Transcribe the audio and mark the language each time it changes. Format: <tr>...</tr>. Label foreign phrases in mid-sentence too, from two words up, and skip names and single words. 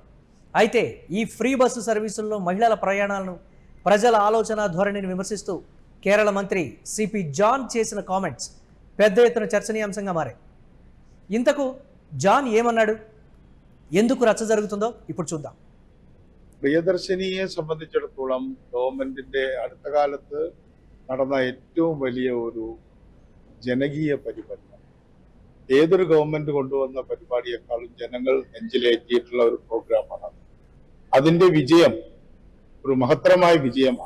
<te>అయితే ఈ</te> <en>free bus services</en> <te>మహిళల ప్రయాణాలను, ప్రజల ఆలోచన ధోరణిని విమర్శిస్తూ కేరళ మంత్రి సిపి జాన్ చేసిన కామెంట్స్ పెద్ద ఎత్తున చర్చనీయాంశంగా మారాయి. ఇంతకు జాన్ ఏమన్నాడు, ఎందుకు రచ్చ జరుగుతుందో ఇప్పుడు చూద్దాം.</te> <ml>പ്രിയദർശിനിയെ സംബന്ധിച്ചിടത്തോളം ഗവൺമെന്റിന്റെ അടുത്ത കാലത്ത് നടന്ന ഏറ്റവും വലിയ ഒരു ജനകീയ പരിപാടി, ഏതൊരു ഗവൺമെന്റ് കൊണ്ടുവന്ന പരിപാടിയെക്കാളും ജനങ്ങൾ നെഞ്ചിലേറ്റിയിട്ടുള്ള ഒരു പ്രോഗ്രാമാണ്. അതിന്റെ വിജയം ഒരു മഹത്തരമായ വിജയമാണ്.</ml>